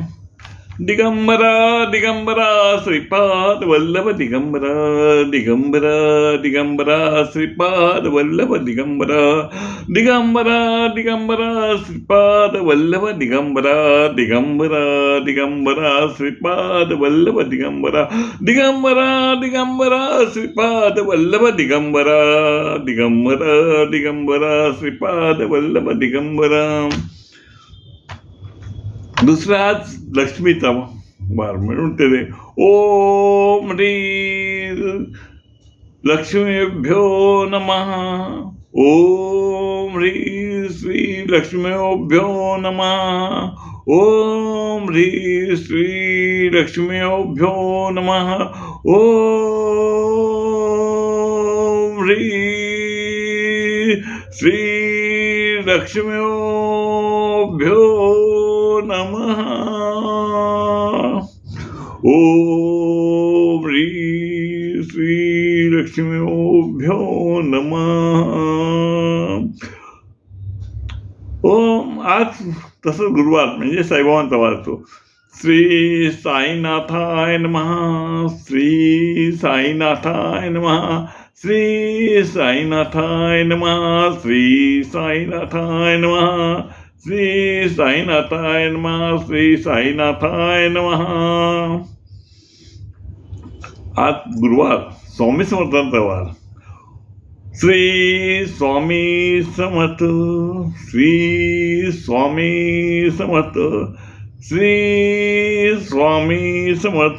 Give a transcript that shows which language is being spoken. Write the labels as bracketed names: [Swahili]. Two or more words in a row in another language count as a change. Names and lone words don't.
[Marathi] दिगंबरा दिगंबरा श्रीपाद वल्लभ दिगंबरा दिगंबरा दिगंबरा श्रीपाद वल्लभ दिगंबरा दिगंबरा दिगंबरा श्रीपाद वल्लभ दिगंबरा दिगंबरा दिगंबरा श्रीपाद वल्लभ दिगंबरा दिगंबरा दिगंबरा श्रीपाद वल्लभ दिगंबरा दिगंबरा दिगंबरा श्रीपाद वल्लभ दिगंबरा. दुसरा आज लक्ष्मीचा वार म्हणून ते [Sanskrit] ओम ह्री लक्ष्मीभ्यो नमः. ओम ह्री श्री लक्ष्मीभ्यो नमः. ओम ह्री श्री लक्ष्मीभ्यो नमः. ओम ह्री श्री लक्ष्मीभ्यो नमः. ओम ह्री श्री लक्ष्मीभ्यो नमः. [Marathi] ओम आज तसंच गुरुवार म्हणजे साईबाबांचा वार असतो. [Sanskrit] श्री साईनाथाय नमः. श्री साईनाथाय नमः. श्री साईनाथाय नमः. श्री साईनाथाय नमः. श्री साईनाथाय नमः. श्री साईनाथाय नमः. [Marathi] आज गुरुवार, स्वामी समर्थांचा वार. श्री स्वामी समर्थ. श्री स्वामी समर्थ. श्री स्वामी समर्थ.